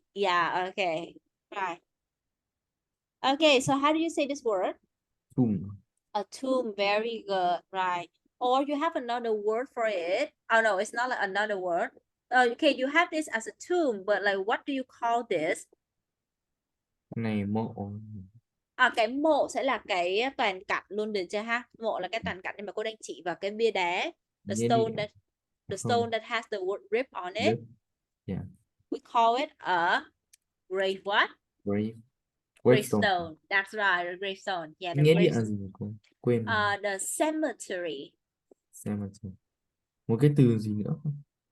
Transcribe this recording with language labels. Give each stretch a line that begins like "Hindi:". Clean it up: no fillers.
English: Yeah. Okay. Right. Okay. So how do you say this word? Tomb. A tomb, very good, right? Or you have another word for it. Oh no, it's not like another word. Okay, you have this as a tomb, but like what do you call this?
Vietnamese: Cái này mộ. Cái mộ sẽ là cái toàn cảnh luôn được chưa ha? Mộ là cái toàn cảnh nhưng mà cô đang chỉ vào cái bia đá.
English: The
Vietnamese: Nghĩa địa
English: stone that the
Vietnamese: không?
English: stone that has the word rip on it. Rip. Yeah. We call it a grave what? Grave. Gravestone. Gravestone. That's right, a gravestone. Yeah, the
Vietnamese: Nghĩa địa
English: grave.
Vietnamese: là gì cô? Quên.
English: The cemetery.
Vietnamese: Xem mà xem. Một cái từ gì nữa không?